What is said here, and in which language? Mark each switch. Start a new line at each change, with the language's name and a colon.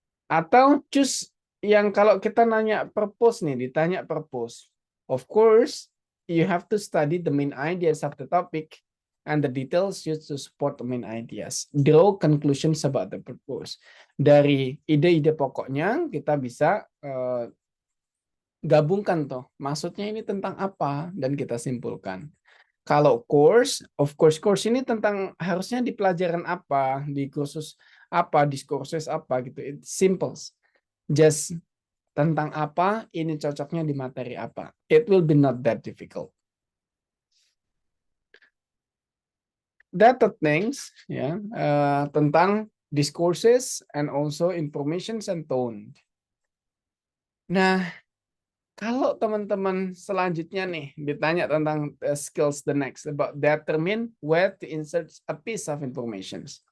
Indonesian: Atau choose yang kalau kita nanya purpose nih, ditanya purpose.
English: Of course, you have to study the main ideas of the topic and the details used to support the main ideas. Draw conclusions about the purpose.
Indonesian: Dari ide-ide pokoknya kita bisa gabungkan tuh. Maksudnya ini tentang apa dan kita simpulkan. Kalau course, of course course ini tentang harusnya di pelajaran apa, di kursus apa, diskursus apa gitu.
English: It's simple.
Indonesian: Just tentang apa, ini cocoknya di materi apa.
English: It will be not that difficult. Data things ya,
Indonesian: tentang
English: discourses and also informations and tone.
Indonesian: Nah, kalau teman-teman selanjutnya nih ditanya tentang
English: skills the next about determine where to insert a piece of information.